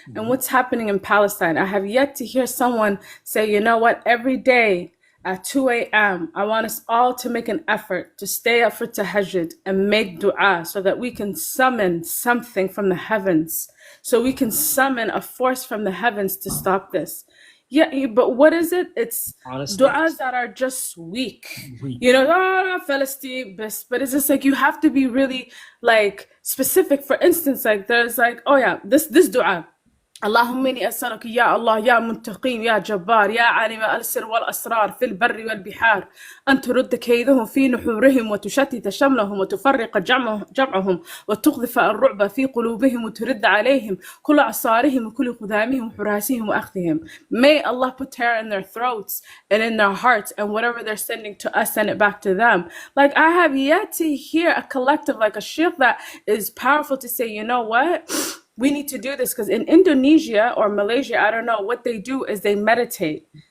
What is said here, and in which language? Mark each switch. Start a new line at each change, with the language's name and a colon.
English: And what's happening in Palestine? I have yet to hear someone say, you know what, every day at 2 a.m., I want us all to make an effort to stay up for tahajjud and make dua so that we can summon something from the heavens, so we can summon a force from the heavens to stop this. Yeah, but what is it? It's du'as that are just weak. Palestine, but it's just like you have to be really like specific. For instance, like there's like, oh yeah, this dua.
Arabic: اللهم إني أسألك يا الله يا منتقم يا جبار يا عالم السر والأسرار في البر والبحار أن ترد كيدهم في نحورهم وتشتت شملهم وتفرق جمعهم وتقذف الرعب في قلوبهم وترد عليهم كل عصارهم وكل قدامهم وحراسهم وأخذهم.
English: May Allah put terror in their throats and in their hearts, and whatever they're sending to us, send it back to them. Like I have yet to hear a collective, like a sheikh that is powerful to say, you know what? We need to do this, because in Indonesia or Malaysia, I don't know, what they do is they meditate.